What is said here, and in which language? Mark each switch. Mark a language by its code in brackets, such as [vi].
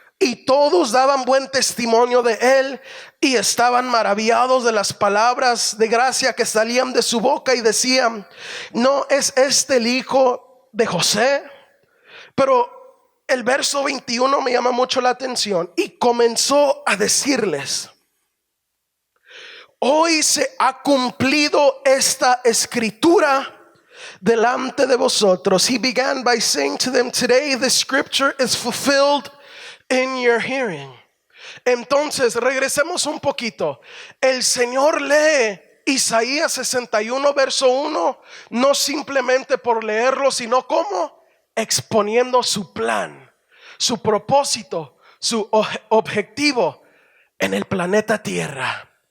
[es] Y todos daban buen testimonio de él y estaban maravillados de las palabras de gracia que salían de su boca y decían, ¿no es este el hijo de José? Pero el verso 21 me llama mucho la atención. Y comenzó a decirles, hoy se ha cumplido esta escritura delante de vosotros. [en] He began by saying to them, today the scripture is fulfilled in your hearing. [es] Entonces regresemos un poquito. El Señor lee Isaías 61 verso 1 no simplemente por leerlo, sino como exponiendo su plan, su propósito, su objetivo en el planeta Tierra.